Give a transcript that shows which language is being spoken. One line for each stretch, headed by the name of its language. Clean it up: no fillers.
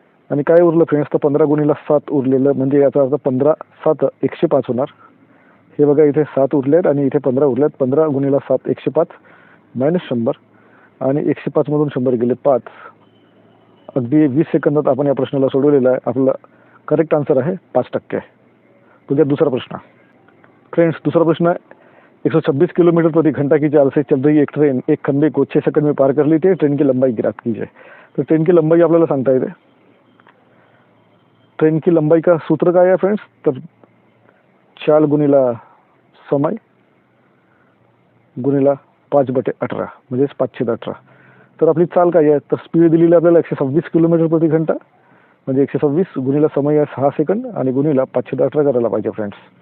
Marathi: आणि काय उरलं फ्रेंड्स तर 15 × 7 उरलेलं, म्हणजे याचा अर्थ 15 × 7 105 होणार. हे बघा इथे 7 उरलेत आणि इथे 15 उरलेत. 15 × 7 105 -100 आणि 105 मधून 100 गेले 5. अगदी 20 सेकंदात आपण या प्रश्नाला सोडवलेला आहे. आपला करेक्ट आन्सर आहे 5%.
Hindi: तो दूसरा प्रश्न. फ्रेंड्स दूसरा प्रश्न है, 126 किलोमीटर प्रति घंटा की चाल से चल रही एक ट्रेन एक खंबे को 6 सेकंड में पार कर लेती है. ट्रेन की लंबाई ज्ञात कीजिए.
Marathi: तो
Hindi: ट्रेन की लंबाई
Marathi: आपल्याला सांगता येते.
Hindi: ट्रेन की लंबाई का सूत्र
Marathi: काय आहे फ्रेंड्स तर चाल गुणिला समय गुणिला 5/18 म्हणजेच 5/18. तर आपली चाल काय आहे तर स्पीड दिलेली आपल्याला 126 किलोमीटर प्रति घंटा, म्हणजे 126 गुणिला समय आहे 6 सेकंड आणि गुणिला 5/18 करायला पाहिजे फ्रेंड्स.